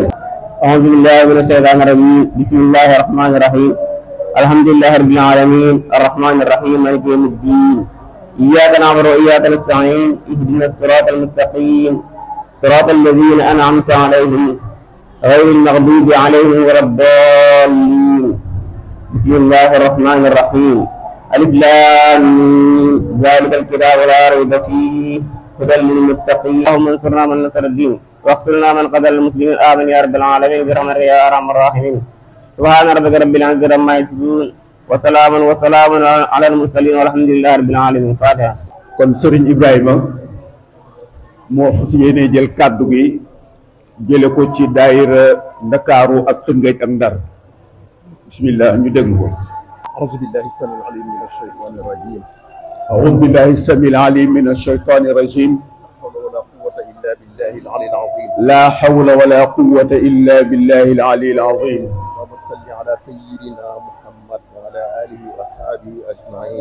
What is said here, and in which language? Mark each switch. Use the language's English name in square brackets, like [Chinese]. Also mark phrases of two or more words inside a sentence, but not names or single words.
[Arabic] أعوذ بالله من الشيطان الرجيم بسم الله الرحمن الرحيم الحمد لله رب العالمين الرحمن الرحيم مالك يوم الدين إياك نعبد وإياك نستعين اهدنا الصراط المستقيم صراط الذين أنعمت عليهم غير المغضوب عليهم ولا الضالين بسم الله الرحمن الرحيم ألف لام ميم ذلك الكتاب لا ريب فيه هدى للمتقين اللهم انصرنا من نصر الدين واخذلنا من قتل المسلمين آمين يا رب العالمين برحمتك يا أرحم الراحمين سبحان ربك رب العزة عما يصفون وسلام على المرسلين والحمد لله رب العالمين. Fatiha. [Wolof] kon Serigne Ibrahima moo fas yéene jël kàddu gi jële ko ci daayira Ndakaaru ak Tëngéej ak Ndar bismillah ñu dégg ko. [Arabic] أعوذ بالله السميع العليم من الشيطان الرجيم أعوذ بالله السميع العليم من الشيطان الرجيم لا حول ولا قوة إلا بالله لا حول ولا قوة إلا العلي العظيم بالله العلي العظيم. اللهم صل على سيدنا محمد وعلى آله وأصحابه أجمعين.